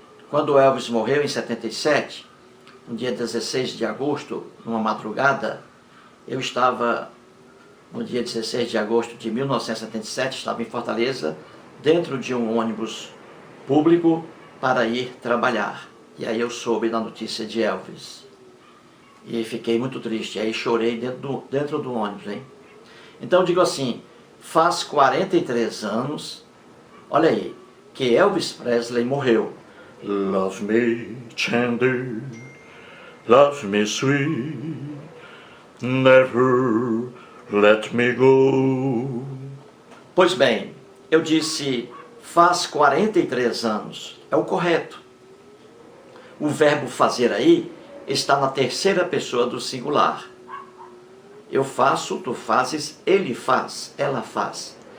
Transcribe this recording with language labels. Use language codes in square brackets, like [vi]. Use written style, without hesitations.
[pt] Quando Elvis morreu em 77, no dia 16 de agosto, numa madrugada, eu estava, no dia 16 de agosto de 1977, estava em Fortaleza, dentro de um ônibus público para ir trabalhar. E aí eu soube da notícia de Elvis. E fiquei muito triste, aí chorei dentro do ônibus, hein? Então eu digo assim, faz 43 anos, olha aí, que Elvis Presley morreu. [en] Love me tender, love me sweet, never let me go. [pt] Pois bem, eu disse, faz 43 anos, é o correto. O verbo fazer aí está na terceira pessoa do singular. Eu faço, tu fazes, ele faz, ela faz.